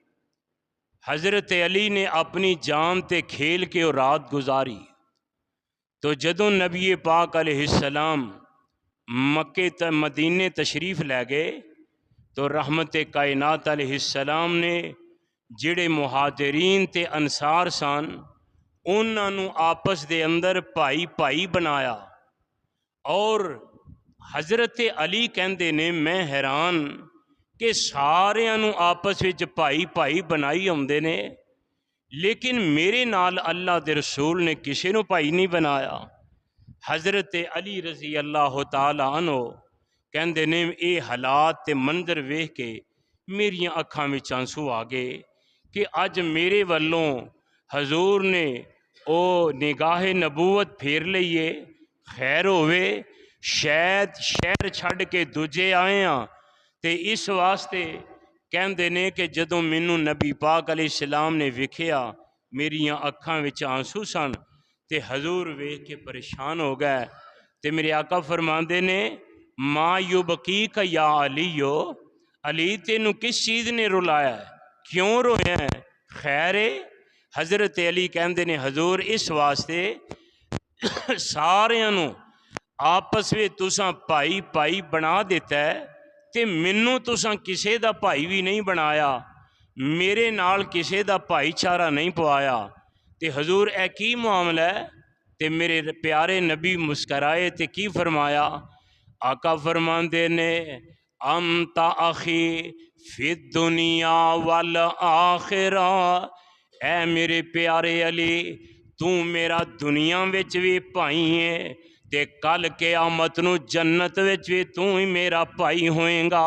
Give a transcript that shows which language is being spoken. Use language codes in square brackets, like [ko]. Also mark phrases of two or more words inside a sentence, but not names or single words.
[pa] حضرت علی نے اپنی جان تے کھیل کے اور رات گزاری. تو جدوں نبی پاک علیہ السلام مکے مدینے تشریف لے گئے تو رحمت کائنات علیہ السلام نے جڑے مہاجرین تے انصار سن انہاں نو آپس دے اندر بھائی بھائی بنایا. اور حضرت علی کہندے نے میں حیران کہ ساریاں نو آپس وچ بھائی بھائی بنائی ہوندے نے، لیکن میرے نال اللہ دے رسول نے کسے نو بھائی نہیں بنایا. حضرت علی رضی اللہ تعالی عنہ کہندے نے اے حالات تے منظر ویکھ کے میریاں اکھاں وچ آنسو آ گئے کہ اج میرے والوں حضور نے او نگاہ نبوت پھیر لئیے. خیر ہوئے شاید شہر چھڈ کے دوجے آئے ہاں تے اس واسطے کہندے نے کہ جدوں مینوں نبی پاک علیہ السلام نے ویکھیا میریاں اکھاں وچ آنسو سن تے حضور ویکھ کے پریشان ہو گئے. تے میرے آقا فرماندے نے [ar] ما یبکیک یا علیو، [pa] علی تینوں کس چیز نے رلایا ہے، کیوں رویا ہے، خیر ہے؟ حضرت علی کہندے نے حضور اس واسطے ساریاں نو آپس میں تساں بھائی بھائی بنا دیتا ہے تے منوں تساں کسے دا بھائی بھی نہیں بنایا، میرے نال کسے دا بھائی چارہ نہیں پوایا. تے حضور اے کی معاملہ ہے؟ تے میرے پیارے نبی مسکرائے تے کی فرمایا؟ آقا فرماندے نے [ar] انت اخی فی الدنیا والآخرہ، [pa] اے میرے پیارے علی تو میرا دنیا وچ بھی بھائی ہے تے کل قیامت نو جنت وچ بھی تو ہی میرا بھائی ہوئیں گا.